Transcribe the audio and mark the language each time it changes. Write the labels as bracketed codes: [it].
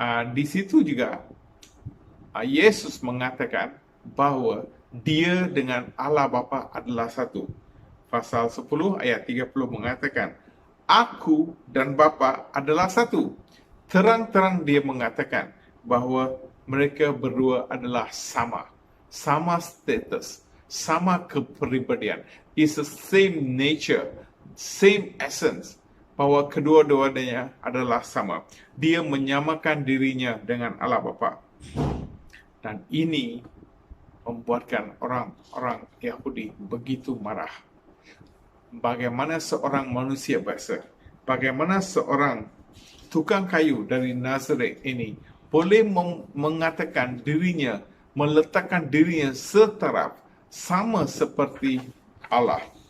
[ms] Di situ juga Yesus mengatakan bahwa dia dengan Allah Bapa adalah satu. Pasal 10 ayat 30 mengatakan, Aku dan Bapa adalah satu. Terang-terang dia mengatakan bahwa mereka berdua adalah sama. Sama status, sama kepribadian. [en] It's the same nature, same essence. [ms] Bahwa kedua-duanya adalah sama. Dia menyamakan dirinya dengan Allah Bapa. Dan ini membuatkan orang-orang Yahudi begitu marah. Bagaimana seorang manusia biasa, bagaimana seorang tukang kayu dari Nazaret ini boleh mengatakan dirinya, meletakkan dirinya setaraf, sama seperti Allah.